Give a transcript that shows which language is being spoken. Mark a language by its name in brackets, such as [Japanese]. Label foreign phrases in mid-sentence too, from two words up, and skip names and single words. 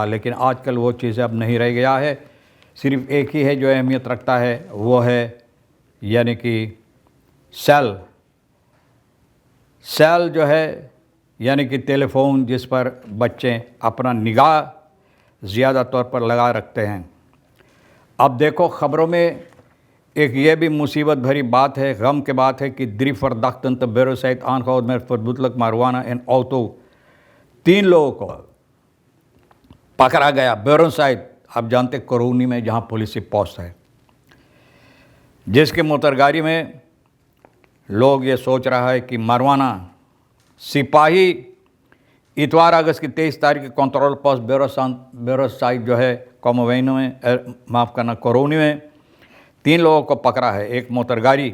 [Caribbean Hindustani] लेकिन आजकल वो चीज़ें अब नहीं रह गया है। सिर्फ एक ही है जो अहमियत रखता है, वो है यानी कि सेल जो है, यानी कि टेलीफोन, जिस पर बच्चे अपना निगाह ज़्यादा तौर पर लगा रखते हैं। अब देखो, ख़बरों में एक ये भी मुसीबत भरी बात है, गम की बात है कि [Dutch] 3 verdachten te bureau zijn aangehouden met vermoedelijk marijuana en auto। [Caribbean Hindustani] 3 लोगों को पकड़ा गया बेरोसाइड, आप जानते करोनी में जहाँ पुलिस की पोस्ट है, जिसके मोटरगाड़ी में लोग ये सोच रहा है कि marijuana। सिपाही इतवार अगस्त की 23 तारीख की कंट्रोल पोस्ट बेरोसाइड जो है कोमोवेनो में माफ़ करना कोरोनी में 3 लोगों को पकड़ा है, एक मोटर गाड़ी।